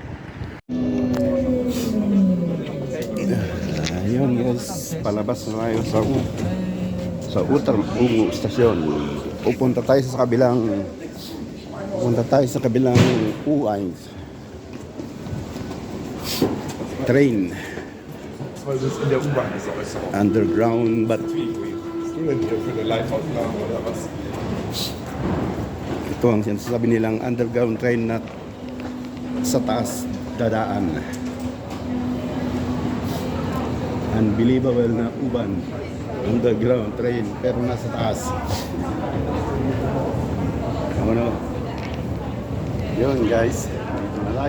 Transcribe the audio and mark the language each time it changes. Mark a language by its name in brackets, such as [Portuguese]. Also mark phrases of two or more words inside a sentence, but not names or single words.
[Filipino] Ayun guys, palabas na tayo sa Umu stasyon. Pupunta tayo sa kabilang U1 train. [German] Weil das in der U-Bahn ist, aber ist auch [English] Underground but [German] bist du denn hier für eine Live-Aufnahme oder was? [Filipino] ito ang sinasabi nilang [English] underground train [Filipino] na sa taas dadaan. Unbelievable na U-Bahn [English] underground train [Filipino] pero nasa taas. Ano? Yun guys, dito na tayo.